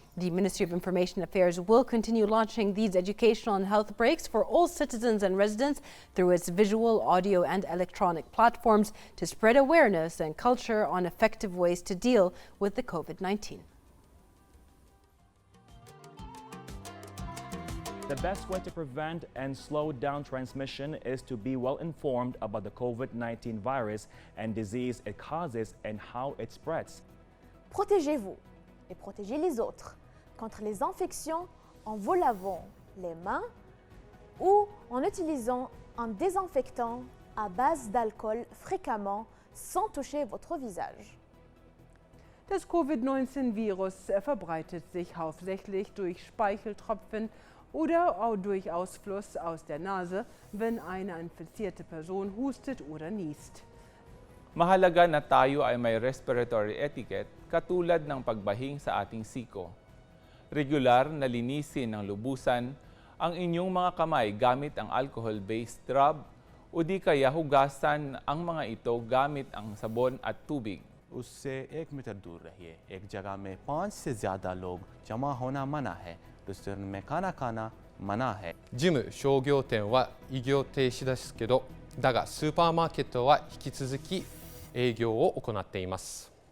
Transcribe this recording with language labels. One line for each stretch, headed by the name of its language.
English: The Ministry of Information Affairs will continue launching these educational and health breaks for all citizens and residents through its visual, audio, and electronic platforms to spread awareness and culture on effective ways to deal with the COVID-19. The best way to prevent and slow down transmission is to be well informed about the COVID-19 virus and disease it causes and how it spreads.
French: Protégez-vous et protégez les autres contre les infections en vous lavant les mains ou en utilisant un désinfectant à base d'alcool fréquemment sans toucher votre visage.
German: Das Covid-19-Virus verbreitet sich hauptsächlich durch Speicheltropfen oder auch durch Ausfluss aus der Nase, wenn eine infizierte Person hustet oder niest.
Filipino: Mahalaga na tayo ay may respiratory etiquette katulad ng pagbahing sa ating siko. Regular na linisin ng lubusan ang inyong mga kamay gamit ang alcohol-based rub o di kaya hugasan ang mga ito gamit ang sabon at tubig.
Hindi: उससे 1 metre दूर रहिए। एक जगह में 5 से ज़्यादा लोग जमा होना मना है। रेस्टोरेंट में खाना खाना मना है।
Japanese: ジム、商業店は営業停止ですけど、だがスーパーマーケットは引き続き営業を行っています。